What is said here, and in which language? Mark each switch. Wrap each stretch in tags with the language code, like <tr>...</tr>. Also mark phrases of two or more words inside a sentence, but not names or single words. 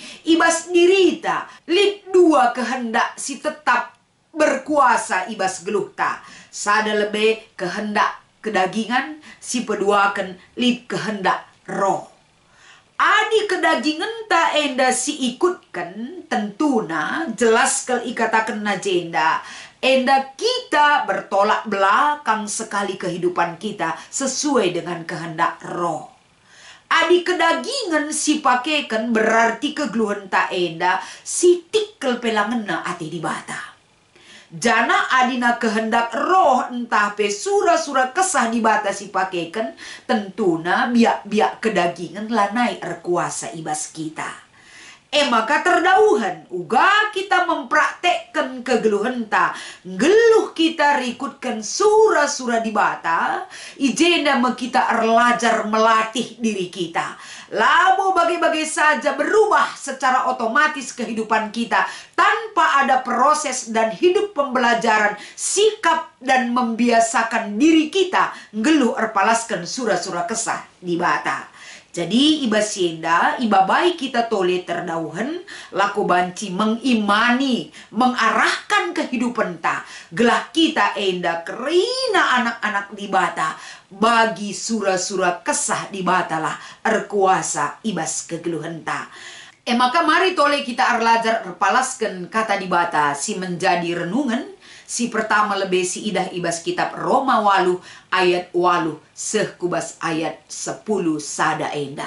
<btx>Ibas dirita lid dua kehendak si tetap berkuasa ibas geluhta. Sada</btx> <id>lebih kehendak</id> <btx>kedagingan si peduakan lid kehendak roh. Adi kedagingan ta enda si ikutkan tentuna jelas kel ikatakan najenda.</btx> <id>Enda kita bertolak belakang sekali kehidupan kita sesuai dengan kehendak roh.</id> <btx>Adi kedagingan si pakekan berarti kegeluhan ta enda si tikel pelangena ati dibata. Jana adina kehendak roh entah pe sura-sura kesah dibata si pakekan tentuna biak-biak kedagingan lanai erkuasa ibas kita. Maka terdauhan uga kita mempraktekkan kegeluhan ta, geluh kita rikutkan sura-sura di bata, ijena kita erlajar</btx> <id>melatih diri kita. Labo bagai-bagai saja berubah secara otomatis kehidupan kita tanpa ada proses dan hidup pembelajaran, sikap dan membiasakan diri kita</id> <btx>geluh erpalaskan sura-sura kesah di bata. Jadi iba sienda, iba baik kita tole terdauhan, laku banci mengimani, mengarahkan kehidupan ta. Gelah kita enda kerina anak-anak di bata, bagi sura-sura kesah di bata lah erkuasa ibas kegeluhan ta. Maka mari tole kita arlajar erpalaskan kata di bata si menjadi renungan. Si pertama lebih si idah ibas kitab Roma 8 ayat 8 sehkubas ayat 10 sada enda.</btx>